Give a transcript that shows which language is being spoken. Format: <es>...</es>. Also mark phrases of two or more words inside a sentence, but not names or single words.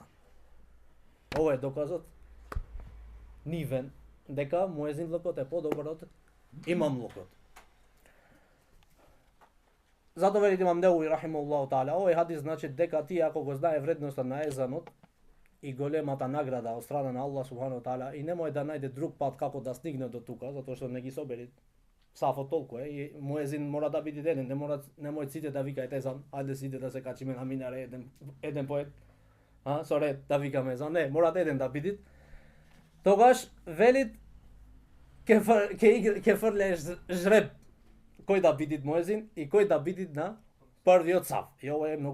<mk>Ова е доказот нивен дека муезинлокот е подобар од имамлокот. Зато вели имам Неуви</mk> <ar>رحمه الله تعالى,</ar> <mk>овој хадис значи дека ти ако го знае вредноста на езанот и големата награда од страна на Аллах</mk> <ar>سبحانه وتعالى</ar> <mk>и немој да најде друг пат како да стигне до тука, затоа што не ги собери сафот толку е и муезин мора да биде еден, немој сите да викаат езан, ајде сите да се качиме на минаре еден по еден. Со ред да викаме езан, не, мора еден да биде. Тогаш велит ке фрлеш жреб кој да биде муезин и кој да биде на првиот саф.</mk>